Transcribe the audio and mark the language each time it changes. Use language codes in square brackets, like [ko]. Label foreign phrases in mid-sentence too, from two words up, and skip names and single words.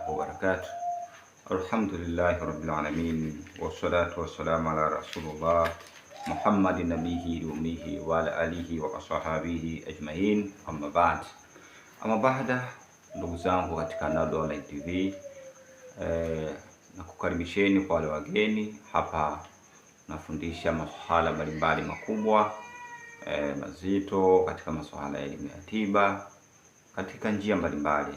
[ar] wabarakatuh. الحمد لله رب العالمين، والصلاة والسلام على رسول الله محمد نبيه الأمي وعلى آله وأصحابه أجمعين، أما بعد. [sw] Ama baada, ndugu zangu katika Nado Online TV, na kukaribisheni kwa wale wageni hapa. Nafundisha masuala mbalimbali makubwa mazito katika masuala ya elimu ya tiba katika njia mbalimbali.